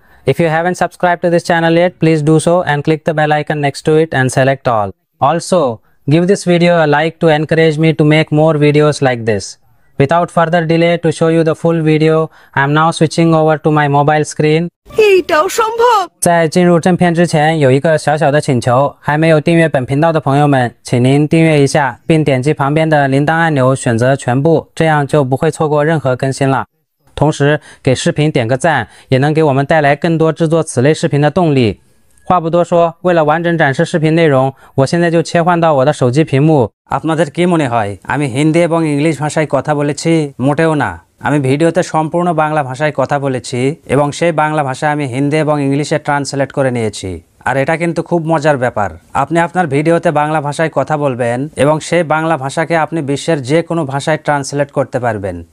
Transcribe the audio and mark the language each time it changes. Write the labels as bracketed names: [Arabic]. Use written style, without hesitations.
[English] If you haven't subscribed to this channel yet, please do so and click the bell icon next to it and select all. Also, give this video a like to encourage me to make more videos like this. Without further delay, to show you the full video, I am now switching over to my mobile screen. [Chinese] 在进入正片之前，有一个小小的请求，还没有订阅本频道的朋友们，请您订阅一下，并点击旁边的铃铛按钮，选择全部，这样就不会错过任何更新了。同时，给视频点个赞，也能给我们带来更多制作此类视频的动力。话不多说，为了完整展示视频内容，我现在就切换到我的手机屏幕。 [Bangla] আপনাদের কি মনে হয় আমি হিন্দি এবং English ভাষায় কথা বলেছি? মোটেও না। আমি ভিডিওতে সম্পূর্ণ বাংলা ভাষায় কথা বলেছি এবং সেই বাংলা ভাষা আমি হিন্দি এবং ইংলিশে ট্রান্সলেট করে নিয়েছি। আর এটা কিন্তু খুব মজার ব্যাপার। আপনি আপনার ভিডিওতে বাংলা ভাষায় কথা বলবেন এবং সেই বাংলা ভাষাকে আপনি বিশ্বের যে কোনো ভাষায় ট্রান্সলেট করতে পারবেন।